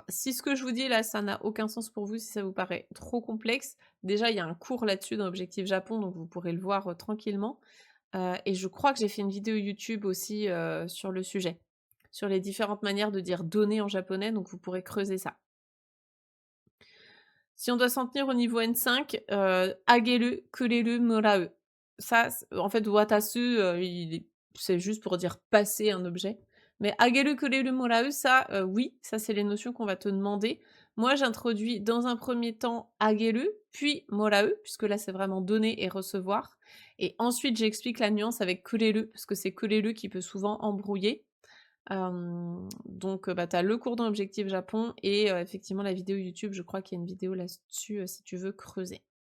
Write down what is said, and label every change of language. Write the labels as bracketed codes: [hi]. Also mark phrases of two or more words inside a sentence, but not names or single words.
[fr] Si ce que je vous dis là, ça n'a aucun sens pour vous, si ça vous paraît trop complexe, déjà il y a un cours là-dessus dans Objectif Japon, donc vous pourrez le voir tranquillement. Et je crois que j'ai fait une vidéo YouTube aussi sur le sujet, sur les différentes manières de dire donner en japonais, donc vous pourrez creuser ça. Si on doit s'en tenir au niveau N5, [ja] あげる、くれる、もらう. [fr] Ça, en fait, watasu, c'est juste pour dire passer un objet. Mais [ja] あげる、くれる、もらう, [fr] ça, oui, ça c'est les notions qu'on va te demander. Moi, j'introduis dans un premier temps ageru, puis morau, puisque là c'est vraiment donner et recevoir. Et ensuite, j'explique la nuance avec kureru, parce que c'est kureru qui peut souvent embrouiller. Donc, bah, tu as le cours dans Objectif Japon et effectivement la vidéo YouTube, je crois qu'il y a une vidéo là-dessus si tu veux creuser.